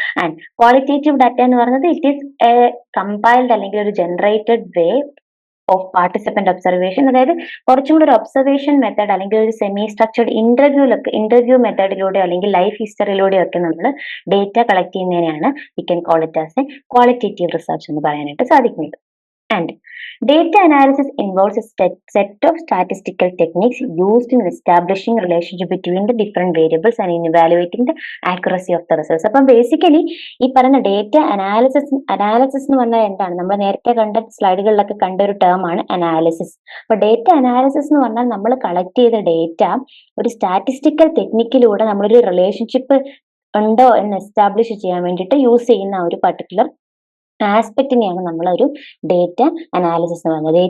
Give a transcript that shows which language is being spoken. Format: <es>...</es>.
<en>And qualitative data എന്ന് പറയുന്നത് it is a compiled അല്ലെങ്കിൽ ഒരു generated way of participant observation.</en> <ml>അതായത് കുറച്ചും കൂടി ഒരു ഒബ്സർവേഷൻ മെത്തേഡ് അല്ലെങ്കിൽ ഒരു സെമി സ്ട്രക്ചർഡ് ഇന്റർവ്യൂ മെത്തേഡിലൂടെ അല്ലെങ്കിൽ ലൈഫ് ഹിസ്റ്ററിയിലൂടെ ഒക്കെ നമ്മൾ data collect ചെയ്യുന്നതിനെയാണ്</ml> <en>we can call it as a qualitative research</en> <ml>എന്ന് പറയാനായിട്ട് സാധിക്കുന്നത്.</ml> <en>And data analysis involves a set of statistical techniques used in establishing relationship between the different variables and in evaluating the accuracy of the results.</en> <ml>അപ്പം basically ഈ പറയുന്ന data analysis എന്ന് പറഞ്ഞാൽ എന്താണ്? നമ്മൾ നേരത്തെ കണ്ട സ്ലൈഡുകളിലൊക്കെ കണ്ട ഒരു ടേം ആണ് അനാലിസിസ്. അപ്പൊ ഡേറ്റ അനാലിസിസ് എന്ന് പറഞ്ഞാൽ നമ്മൾ കളക്ട് ചെയ്ത ഡേറ്റ ഒരു സ്റ്റാറ്റിസ്റ്റിക്കൽ ടെക്നിക്കിലൂടെ നമ്മളൊരു റിലേഷൻഷിപ്പ് ഉണ്ടോ എന്ന് എസ്റ്റാബ്ലിഷ് ചെയ്യാൻ വേണ്ടിയിട്ട് യൂസ് ചെയ്യുന്ന ഒരു പർട്ടിക്കുലർ ആസ്പെക്റ്റിനെയാണ് നമ്മൾ ഒരു ഡേറ്റ അനാലിസിസ് എന്ന് പറയുന്നത്.</ml>